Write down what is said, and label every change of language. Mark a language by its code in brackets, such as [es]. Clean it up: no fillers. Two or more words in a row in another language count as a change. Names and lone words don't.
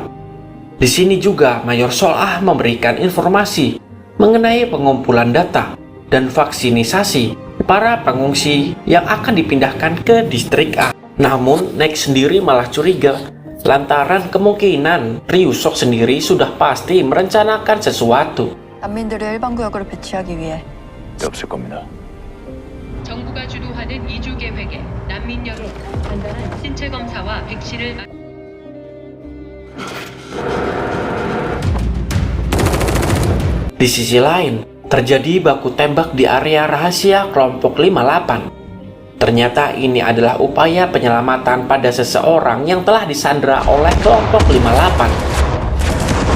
[id] Di sini juga Mayor Sol-ah memberikan informasi mengenai pengumpulan data dan vaksinisasi para pengungsi yang akan dipindahkan ke distrik A. Namun Nick sendiri malah curiga lantaran kemungkinan Ryu-sok sendiri sudah pasti merencanakan sesuatu. [ko] 난민들을 일반 구역으로 배치하기 위해 없을 겁니다. 정부가 주도하는 이주 계획에 난민 여론, 간단한 신체 검사와 백신을 [id] Di sisi lain, terjadi baku tembak di area rahasia kelompok 58. Ternyata ini adalah upaya penyelamatan pada seseorang yang telah disandra oleh kelompok 58.